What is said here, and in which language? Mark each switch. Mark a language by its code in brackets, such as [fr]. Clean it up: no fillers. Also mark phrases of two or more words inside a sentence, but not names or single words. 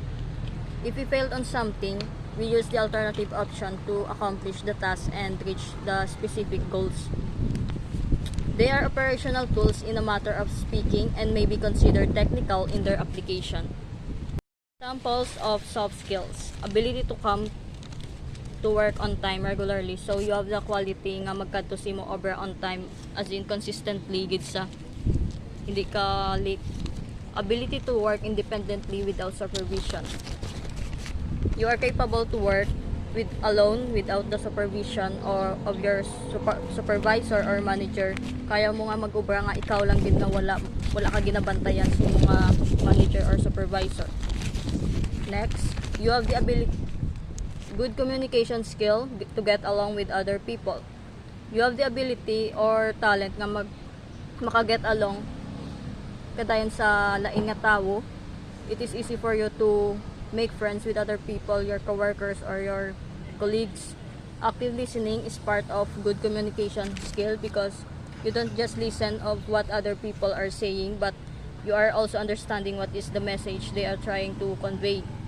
[en] If we failed on something, we use the alternative option to accomplish the task and reach the specific goals. They are operational tools in a matter of speaking and may be considered technical in their application. Examples of soft skills. Ability to come to work on time regularly. So you have the quality [hil] nga magkadto mo [en] over on time, as in consistently [hil] gid sa hindi ka [en] late. Ability to work independently without supervision. You are capable to work alone without the supervision or of your supervisor or manager. [hil] Kaya mo nga mag-ubra nga ikaw lang din na wala ka ginabantayan sa mga [en] manager or supervisor. Next, you have the ability, good communication skill to get along with other people. You have the ability or talent [hil] nga maka-get along kadayon sa lain nga tawo. [en] It is easy for you to make friends with other people, your coworkers or your colleagues. Active listening is part of good communication skill because you don't just listen of what other people are saying, but you are also understanding what is the message they are trying to convey.